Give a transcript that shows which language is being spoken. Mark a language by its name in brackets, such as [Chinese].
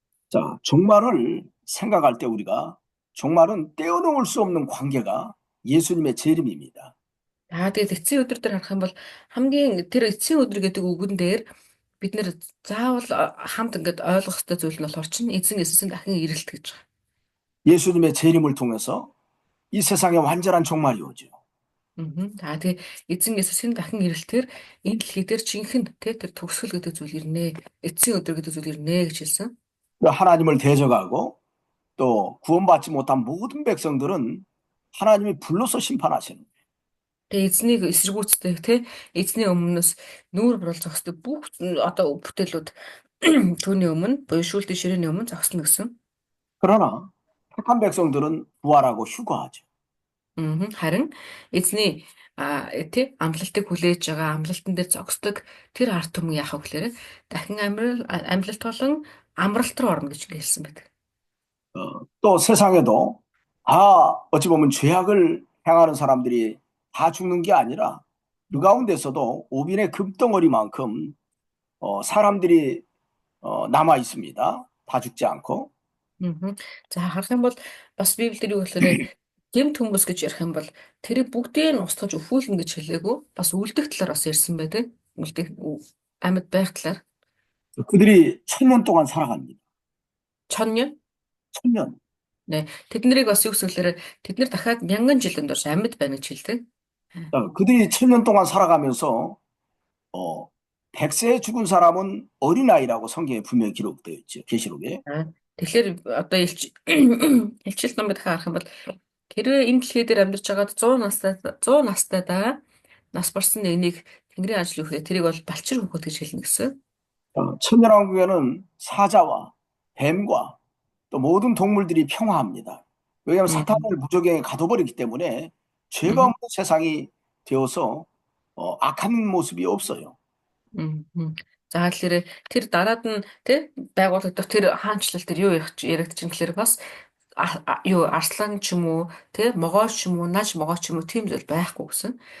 [Korean] 자, 종말을 생각할 때 우리가 종말은 떼어놓을 수 없는 관계가 예수님의 재림입니다. [Mongolian] Тэгээд эцсийн өдөр дээр харах юм бол хамгийн тэр эцсийн өдөр гэдэг үгэн дээр бид нэр заавал хамт ингээд ойлгох хэрэгтэй зүйл нь болохоор чинь эзэн Есүсийн дахин ирэлт гэж байгаа. 예수님의 재림을 통해서 이 세상에 완전한 종말이 오죠. За тэгээ эзэн Есүсийн дахин ирэлтээр энэ дэлхий дээр жинхэнэ тэр төгсгөл гэдэг зүйл ирнэ. Эцсийн өдөр гэдэг зүйл ирнэ гэж хэлсэн. [Korean] 하나님을 대적하고 또 구원받지 못한 모든 백성들은 하나님이 불로서 심판하시는 거예요. [Mongolian] Тэгээ эзнийг эсэргүүцдэг те эзний өмнөөс нүүр буруулж зогсдог бүх одоо бүтээлүүд түүний өмнө буюу шүүлтийн ширээний өмнө зогсно гэсэн. [Korean] 그러나 택한 백성들은 부활하고 휴거하죠. [Mongolian] Харин эзний амлалтыг хүлээж байгаа амлалтан дээр зогсдог тэр ард түмэн яах вэ гэхээр дахин амлалт болон амралт руу орно гэж хэлсэн байдаг. [Korean] 또 세상에도 다 어찌 보면 죄악을 행하는 사람들이 다 죽는 게 아니라 그 가운데서도 오빈의 금덩어리만큼 사람들이 남아 있습니다. 다 죽지 않고. [Mongolian] За харах юм бол бас Библиэр юу гэхээр гэмт хүмүүс гэж ярих юм бол тэрийг бүгдийг нь устгаж өхүүлнэ гэж хэлээгүй бас үлдэх талаар бас ярьсан байдаг. Үлдэх амьд байх талаар. [Korean] 그들이 1000년 동안 살아갑니다. Чонё. 1000년. [Mongolian] Нэ тэд нарыг бас юу гэсэлэр тэд нар дахиад 1000 жилийн турш амьд байна гэж хэлдэг. [Korean] 그들이 1000년 동안 살아가면서 100세에 죽은 사람은 어린아이라고 성경에 분명히 기록되어 있죠. 계시록에. [Mongolian] Тэгэхээр одоо илчилт номыг дахиад харах юм бол хэрвээ энэ дэлхий дээр амьдарч байгаад 100 настайдаа нас барсан нэгнийг Тэнгэрийн ажил үхээ тэрийг бол балчир хөхөт гэж хэлнэ гэсэн. [Korean] 천년왕국에는 사자와 뱀과 또 모든 동물들이 평화합니다. 왜냐하면 사탄을 무적행에 가둬버리기 때문에 죄가 없는 세상이 되어서 악한 모습이 없어요. [Mongolian] За тэгэхээр тэр дараад нь тий байгуулагдах тэр хаанчлал тэр юу яригдчих юм гэхээр бас юу арслан ч юм уу тий могой ч юм уу наж могой ч юм уу тийм зүйл байхгүй гэсэн.